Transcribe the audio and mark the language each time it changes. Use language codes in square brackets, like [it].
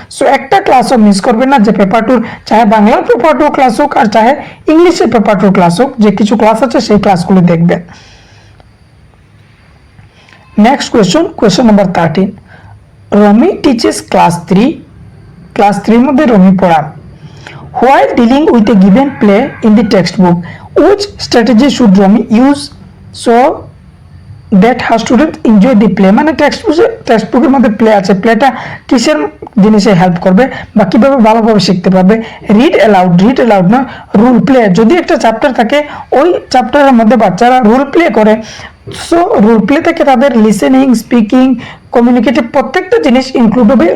[bn] So একটা ক্লাসও miss করবেন না, যে পেপার 2 চাহে বাংলার পেপার 2 ক্লাস হোক আর চাহে ইংলিশের পেপার 2 ক্লাস হোক, যে কিছু ক্লাস আছে সেই ক্লাসগুলো দেখবেন। [en] next question number 13, Romi teaches class 3, [bn] class 3 মধ্যে রমি পড়ান। [en] While dealing with a given play in the textbook, which strategy should Romi use so that her students enjoy the play? [bn] মানে টেক্সটবুকের মধ্যে প্লে আছে, প্লেটা কিসের জিনিসে হেল্প করবে বা কিভাবে ভালোভাবে শিখতে পারবে? রিড অ্যালাউড না, রোল প্লে। যদি একটা চ্যাপ্টার থাকে, ওই চ্যাপ্টারের মধ্যে বাচ্চারা রোল প্লে করে, সো রোল প্লে থেকে তাদের লিসেনিং, স্পিকিং, কমিউনিকেটিভ প্রত্যেকটা জিনিস ইনক্লুড হবে।